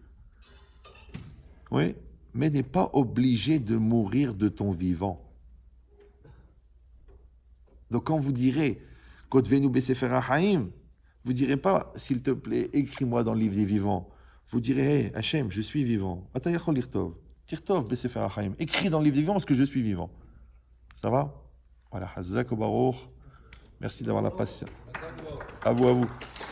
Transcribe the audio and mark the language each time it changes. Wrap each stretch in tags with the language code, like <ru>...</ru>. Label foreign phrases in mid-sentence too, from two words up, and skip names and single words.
<fr>Oui, mais n'es pas obligé de mourir de ton vivant. Donc quand vous direz «</fr> <he>כתבנו בספר החיים</he> <fr>», vous ne direz pas « S'il te plaît, écris-moi dans le livre des vivants ». Vous direz « Hey, Hachem, je suis vivant.</fr> <he>אתה יכול לכתוב. תכתוב בספר החיים.</he> <fr>Écris dans le livre des vivants parce que je suis vivant. » Ça va? Voilà.</fr> <he>חזק ברוך.</he> <fr>Merci d'avoir la patience. À vous, à vous.</fr>